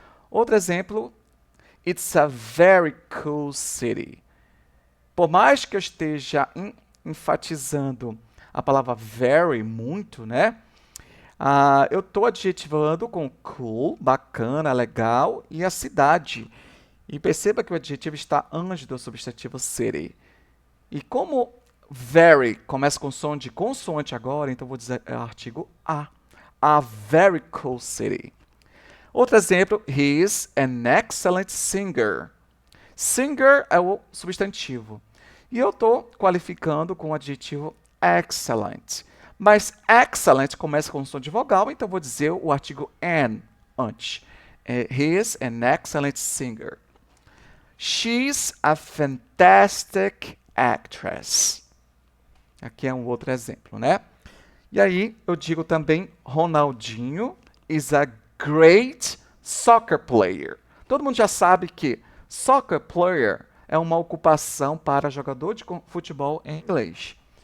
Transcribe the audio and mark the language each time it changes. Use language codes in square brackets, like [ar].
[pt] Outro exemplo, [en] it's a very cool city. [pt] Por mais que eu esteja enfatizando a palavra very muito, né? Eu estou adjetivando com cool, bacana, legal, e a cidade. E perceba que o adjetivo está antes do substantivo city. E como very começa com som de consoante agora, então vou dizer o artigo a. [en] A very cool city. [pt] Outro exemplo, [en] he is an excellent singer. [pt] Singer é o substantivo. E eu estou qualificando com o adjetivo excellent. Mas excellent começa com som de vogal, então vou dizer o artigo an antes. [en] He is an excellent singer. She's a fantastic actress. [pt] Aqui é um outro exemplo, né? E aí eu digo também [en] Ronaldinho is a great soccer player. [pt] Todo mundo já sabe que soccer player é uma ocupação para jogador de futebol em inglês.